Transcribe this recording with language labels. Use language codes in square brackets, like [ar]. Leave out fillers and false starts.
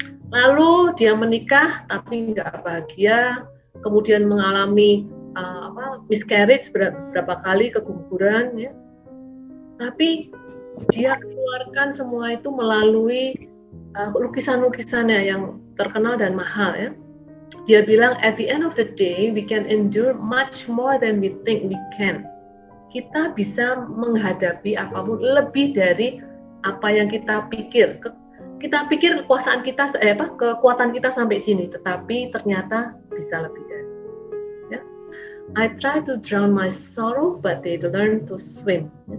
[id] Lalu dia menikah tapi nggak bahagia, kemudian mengalami miscarriage berapa kali, keguguran ya. Tapi dia keluarkan semua itu melalui lukisan-lukisannya yang terkenal dan mahal ya. Dia bilang, [en] at the end of the day, we can endure much more than we think we can. [id] Kita bisa menghadapi apapun lebih dari apa yang kita pikir. Kita pikir kekuasaan kita, kekuatan kita sampai sini, tetapi ternyata bisa lebih dari. Ya. [en] I try to drown my sorrow, but they learn to swim.